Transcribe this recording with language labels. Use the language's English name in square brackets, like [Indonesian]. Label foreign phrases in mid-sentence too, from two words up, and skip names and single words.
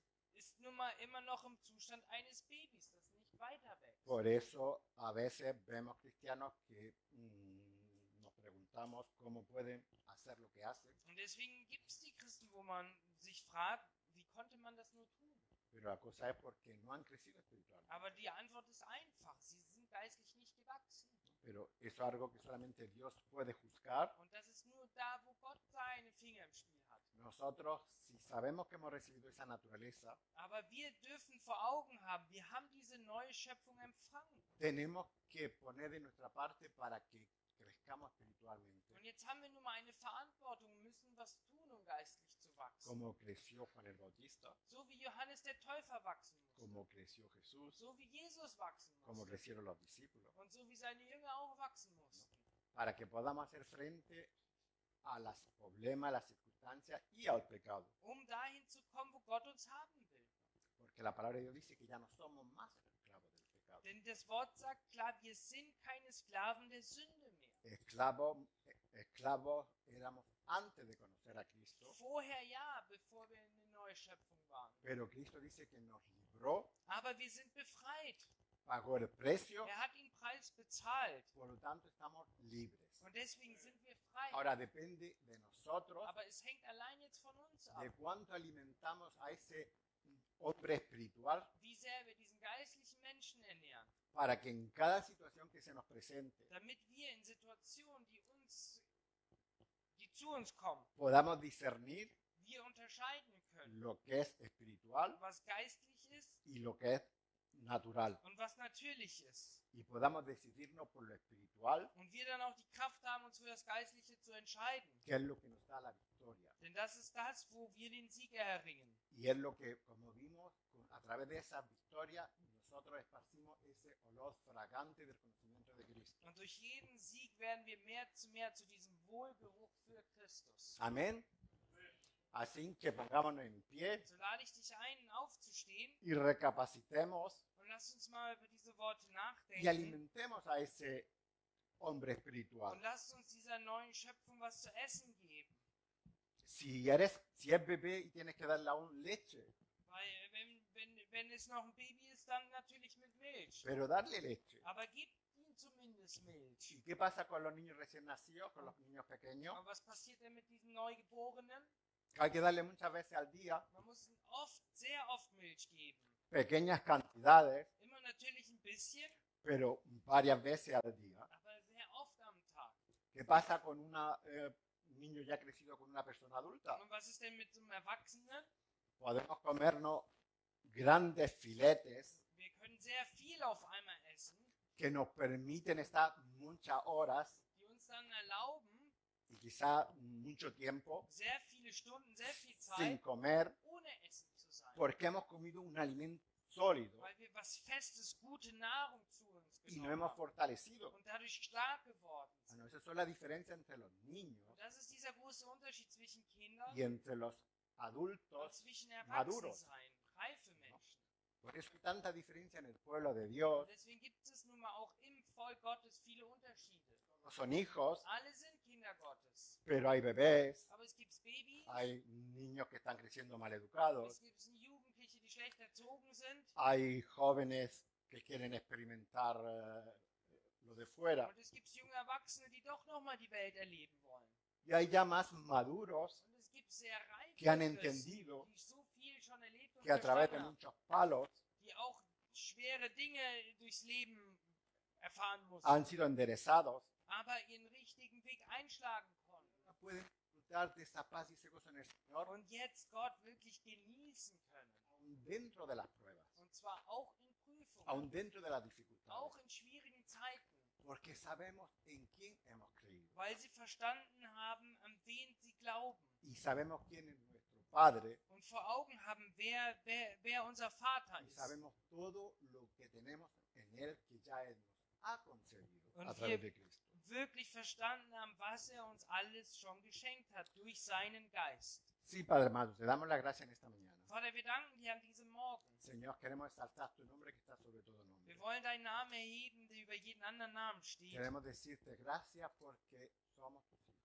[German] ist nun mal immer noch im Zustand eines Babys, das nicht weiter wächst. [Spanish] Por eso a veces vemos cristianos que nos preguntamos cómo pueden hacer lo que hacen, [German] Und deswegen gibt es die Christen, wo man sich fragt, wie konnte man das nur tun? [Spanish] pero la cosa es porque no han crecido espiritualmente. [German] Aber die Antwort ist einfach, sie sind geistlich nicht gewachsen. [Spanish] Pero eso es algo que solamente Dios puede juzgar. [German] Und das ist nur da, wo Gott seine Finger im Spiel hat. [Spanish] Nosotros, si sabemos que hemos recibido esa naturaleza, [German] Aber wir dürfen vor Augen haben, wir haben diese neue Schöpfung empfangen. [Spanish] tenemos que poner de nuestra parte para que crezcamos espiritualmente, [German] Und jetzt haben wir nun mal eine Verantwortung, müssen was tun, um geistlich zu wachsen. [Spanish] como creció Juan el Bautista, [German] So wie Johannes der Täufer wachsen musste. [Spanish] como creció Jesús, [German] So wie Jesus wachsen [Spanish] como [German] musste. [Spanish] crecieron los discípulos, [German] Und so wie seine Jünger auch wachsen mussten. [Spanish] para que podamos hacer frente a los problemas, a las circunstancias y al pecado. [German] Um dahin zu kommen, wo Gott uns haben will. [Spanish] Porque la palabra de Dios dice que ya no somos más esclavos del pecado. [German] Denn das Wort sagt klar, wir sind keine Sklaven der Sünde mehr. [Spanish] Esclavos éramos antes de conocer a Cristo, [German] Vorher ja, bevor wir eine neue Schöpfung waren. [Spanish] pero Cristo dice que nos libró [German] Aber wir sind befreit, [Spanish] pagó el precio, [German] Er hat den Preis bezahlt. [Spanish] por lo tanto estamos libres. [German] Und deswegen sind wir frei. [Spanish] Ahora depende de nosotros [German] Aber es hängt allein jetzt von uns ab, [Spanish] de cuánto alimentamos a ese hombre espiritual [German] wie sehr wir diesen geistlichen Menschen ernähren, [Spanish] para que en cada situación que se nos presente [German] damit wir in Situationen, die zu uns kommen, [Spanish] podamos discernir [German] wir unterscheiden können, [Spanish] lo que es espiritual [German] was geistlich ist [Spanish] y lo que es natural. [German] und was natürlich ist. [Spanish] Y podamos decidirnos por lo espiritual, [German] Und wir dann auch die Kraft haben, uns für das Geistliche zu entscheiden. [Spanish] que es lo que nos da la victoria. [German] Denn das ist das, wo wir den Sieg erringen. [Spanish] Y es lo que, como vimos, a través de esa victoria, nosotros esparcimos ese olor fragante del conocimiento de Cristo. [German] Und durch jeden Sieg werden wir mehr zu diesem Wohlgeruch für Christus. [Spanish] Amén. Así que pongámonos en pie [German] So lade ich dich ein, aufzustehen [Spanish] y recapacitemos [German] und lass uns mal über diese Worte [Spanish] y [German] nachdenken. [Spanish] alimentemos a ese hombre espiritual. [German] Und lasst uns dieser neuen Schöpfung was zu essen geben. [Spanish] Si es bebé y tienes que darle aún leche, [German] Weil wenn es noch ein Baby ist, dann natürlich mit Milch. [Spanish] pero darle leche. [German] Aber gib ihm zumindest Milch. [Spanish] ¿Y qué pasa con los niños recién nacidos, con los niños pequeños? [German] Aber was passiert denn mit diesen Neugeborenen? [Spanish] Hay que darle muchas veces al día [German] Man muss ihnen sehr oft Milch geben. [Spanish] pequeñas cantidades, [German] Immer natürlich ein bisschen, [Spanish] pero varias veces al día. [German] aber sehr oft am Tag. [Spanish] ¿Qué pasa con un niño ya crecido con una persona adulta? [German] Und was ist denn mit so einem Erwachsenen? [Spanish] Podemos comernos grandes filetes [German] Wir können sehr viel auf einmal essen, [Spanish] que nos permiten estar muchas horas [German] die uns dann erlauben, [Spanish] y quizá mucho tiempo [German] sehr viele Stunden, sehr viel [Spanish] sin [German] Zeit [Spanish] comer [German] ohne Essen zu sein. [Spanish] porque hemos comido un alimento sólido [German] Weil wir was Festes, gute Nahrung zu uns [Spanish] y no [German] genommen [Spanish] hemos [German] haben [Spanish] fortalecido. [German] und dadurch stark geworden sind. [Spanish] Bueno, esa es la diferencia entre los niños [German] Und das ist dieser große Unterschied zwischen Kindern [Spanish] y entre los [German] und [Spanish] adultos [German] zwischen [Spanish] maduros. [German] Erwachsensein, reife Menschen. [Spanish] Por eso hay tanta diferencia en el pueblo de Dios. [German] Und deswegen gibt es nun mal auch im Volk Gottes viele Unterschiede. [Spanish] Todos son hijos, [German] Alle sind Kinder Gottes. [Spanish] pero hay bebés, [German] Aber es gibt Babys, [Spanish] hay niños que están creciendo mal educados, [German] es gibt Jugendliche, die schlecht erzogen sind. [Spanish] hay jóvenes que quieren experimentar lo de fuera [German] Und es gibt junge Erwachsene, die doch nochmal die Welt erleben wollen. [Spanish] y hay ya más maduros [German] Und es gibt sehr reife [Spanish] que han [German] Christen, [Spanish] entendido [German] die so viel schon erlebt und [Spanish] que a través de [German] verstanden haben, [Spanish] muchos palos [German] die auch schwere Dinge durchs Leben erfahren mussten, [Spanish] han sido enderezados. [German] aber ihren richtigen Weg einschlagen konnten. [Spanish] No pueden disfrutar de esa paz y ese gozo en el Señor [German] Und jetzt Gott wirklich genießen können. [Spanish] aún dentro de las pruebas, [German] Und zwar auch in Prüfungen, [Spanish] aún dentro de las [German] auch [Spanish] dificultades, [German] in schwierigen Zeiten, [Spanish] porque sabemos en quién hemos creído [German] weil sie verstanden haben, an wen sie glauben. [Spanish] y sabemos quién es nuestro Padre [German] Und vor Augen haben, wer unser Vater [Spanish] y [German] ist. [Spanish] sabemos todo lo que tenemos en Él que ya Él nos ha concedido [German] Und [Spanish] a través [German] wir [Spanish] de Cristo. [German] wirklich verstanden haben, was er uns alles schon geschenkt hat durch seinen Geist. [Spanish] Sí, Padre amado, te damos la gracia en esta mañana. [German] Vater, wir danken dir an diesem Morgen. [Spanish] Señor, queremos exaltar tu nombre que está sobre todo nombre. [German] Wir wollen deinen Namen erheben, der über jeden anderen Namen steht. [Spanish] Queremos decirte gracias porque somos tus hijos.